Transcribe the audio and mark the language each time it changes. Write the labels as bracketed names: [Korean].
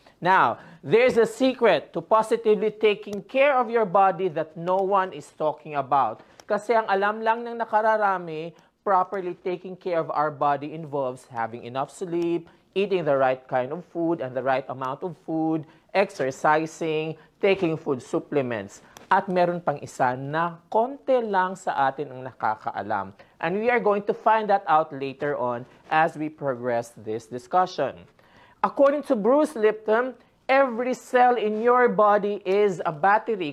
[English] Now, there's a secret to positively taking care of your body that no one is talking about. [Filipino] Kasi ang alam lang ng nakararami, [English] properly taking care of our body involves having enough sleep, eating the right kind of food and the right amount of food, exercising, taking food supplements. [Filipino] At meron pang isa na konti lang sa atin ang nakakaalam. [English] And we are going to find that out later on as we progress this discussion. According to Bruce Lipton, every cell in your body is a battery.